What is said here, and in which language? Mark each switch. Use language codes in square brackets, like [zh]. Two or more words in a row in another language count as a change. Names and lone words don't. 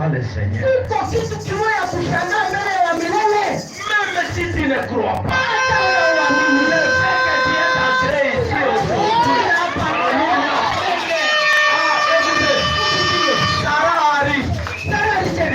[fr] Seigneur. [sw] Iko kitu kimoja kushangaa mbele ya milele. [fr] Même si tu ne crois pas, [sw] Hata wewe uamini. [fr] le fait que tu es entré ici aujourd'hui, Sarah arrive.